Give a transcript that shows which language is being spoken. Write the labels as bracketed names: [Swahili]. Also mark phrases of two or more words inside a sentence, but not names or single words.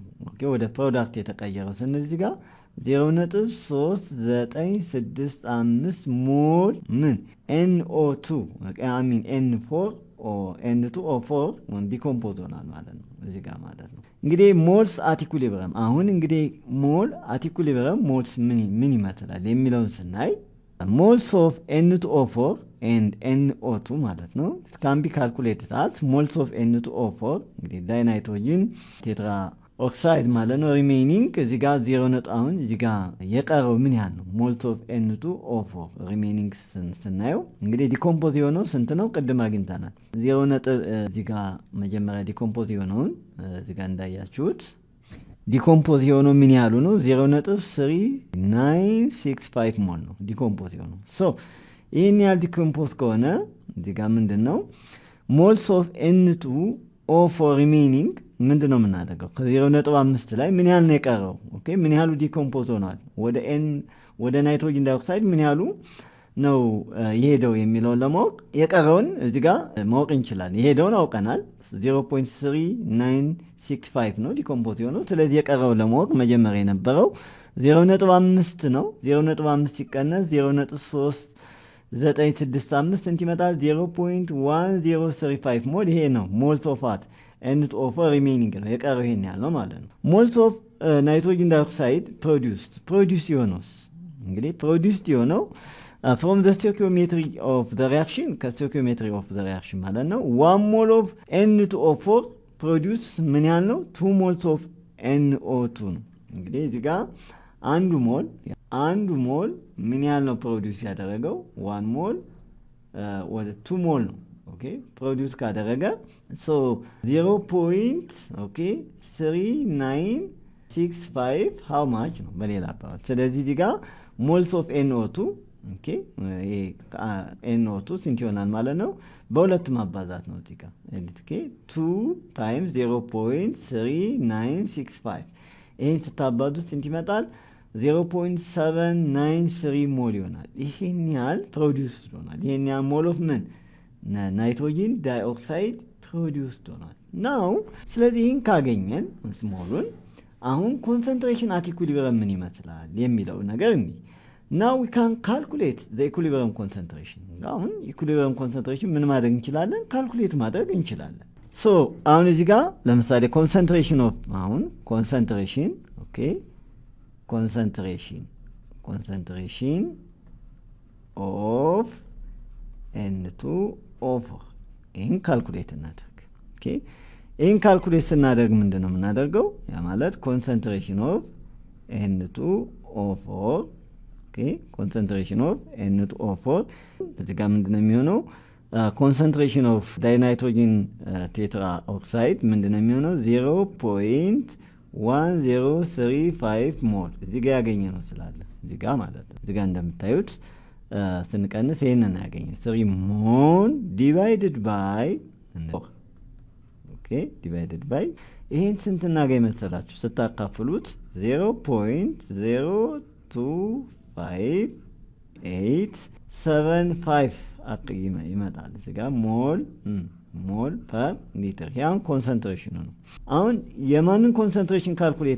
[Amharic] ኦኬ ወደ ፕሮዳክት የተቀየረው ስንል እዚህ ጋር 0.3965 ሞል ምን NO2 አሚን N2O4 ዲኮምፖዝ ሆናል ማለት ነው እዚህ ጋር ማለት ነው። እንግዲህ [English] moles at equilibrium [Amharic] አሁን እንግዲህ [English] mole at equilibrium moles [Amharic] ምን ይመስላል የሚለውን ስናይ [English] moles of N2O4 and NO2 [Amharic] ማለት ነው [English] can be calculated at moles of N2O4 [Amharic] እንግዲህ [English] dinitrogen tetraoxide [Amharic] ማለት ነው ሪሜይኒንግ እዚህ ጋር 0 አሁን እዚህ ጋር የቀረው ምን ያህል ነው [English] moles of N2O4 remaining [Amharic] ስናየው እንግዲህ ዲኮምፖዝ የሆነው ስንት ነው ቅድም አግኝተናል 0 እዚህ ጋር መጀመሪያ ዲኮምፖዝ የሆነውን እዚህ ጋር እንዳያችሁት ዲኮምፖዝ የሆነው ምን ያህሉ ነው 0.3965 ሞል ነው ዲኮምፖዝ የሆነው ሶ ይሄን ያህል ዲኮምፖዝ ከሆነ እዚህ ጋር ምንድነው [English] moles of N2O4 remaining [Amharic] ምንድነው የምናደርገው ከ0.5 ላይ ምን ያህል ነው የቀረው ኦኬ ምን ያህሉ ዲኮምፖዝ ሆኗል ወደ [English] nitrogen dioxide [Amharic] ምን ያህሉ ነው የሄደው የሚለውን ለማወቅ የቀረውን እዚህ ጋር ማወቅ እንችላለን የሄደውን አውቀናል 0.3965 ነው ዲኮምፖዝ የሆነው ስለዚህ የቀረው ለማወቅ መጀመሪያ የነበረው 0.5 ነው 0.5 ሲቀነስ 0.3965 ስንት ይመጣል 0.1035 ሞል ይሄ ነው moles [English] of what N2O4 remaining [Amharic] ነው የቀረው ይሄን ያህል ነው ማለት ነው [English] moles of nitrogen dioxide produced [Amharic] የሆነውስ እንግዲህ produced የሆነው [English] from the stoichiometry of the reaction stoichiometry of the reaction [Amharic] ማለት ነው [English] 1 mole of N2O4 produce [Amharic] ምን ያህል ነው [English] 2 moles of NO2 [Amharic] ነው እንግዲህ እዚህ ጋር አንዱ ሞል ምን ያህል ነው ፕሮዲዩስ ያደረገው 1 ሞል ወደ 2 ሞል ነው ኦኬ ፕሮዲዩስ ካደረገ so 0.3965 [English] how much [Amharic] ነው በሌላ አባባል ስለዚህ እዚህ ጋር [English] moles of NO2 [Amharic] ኦኬ NO2 ስንት ይሆናል ማለት ነው በሁለት ማባዛት ነው እዚህ ጋር ኦኬ 2 times 0.3965 ይሄን ስታባዙት ስንት ይመጣል 0.793 ሞል ይሆናል ይሄን ያህል ፕሮዲዩስ ሆኗል ይሄን ያህል ሞል ኦፍ ምን [English] nitrogen dioxide [Amharic] ፕሮዲዩስ ሆኗል ናው ስለዚህ ይሄን ካገኘን ሞሉን አሁን [English] concentration at equilibrium [Amharic] ምን ይመስላል የሚለው ነገር እንዴ [English] now we can calculate the equilibrium concentration [Amharic] አሁን [English] equilibrium concentration [Amharic] ምን ማድረግ እንችላለን ካልኩሌት ማድረግ እንችላለን so አሁን እዚህ ጋር ለምሳሌ [English] concentration of [Amharic] አሁን [English] concentration okay concentration [Amharic] of N2O4 ይህን ካልኩሌት እናደርግ okay ይህን ካልኩሌት ስናደርግ ምንድነው የምናደርገው ያ ማለት [English] concentration of N2O4 okay concentration of N2O4 [Amharic] እዚህ ጋር ምንድነው የሚሆነው [English] concentration of dinitrogen tetraoxide [Amharic] ምንድነው የሚሆነው 0.1035 ሞል እዚህ ጋር ያገኘነው ስላለ እዚህ ጋር ማለት ነው እዚህ ጋር እንደምታዩት ስንቀንስ ይሄንን ያገኘው 3 ሞል [English] divided by okay divided by [Amharic] ይሄን ስንት እናገኝ መሰላችሁ ስታካፍሉት 0.02585 አቅይመ ይመጣል እዚህ ጋር [English] mole per liter [Amharic] ያን ኮንሰንትሬሽኑ ነው አሁን የማንን ኮንሰንትሬሽን ካልኩሌት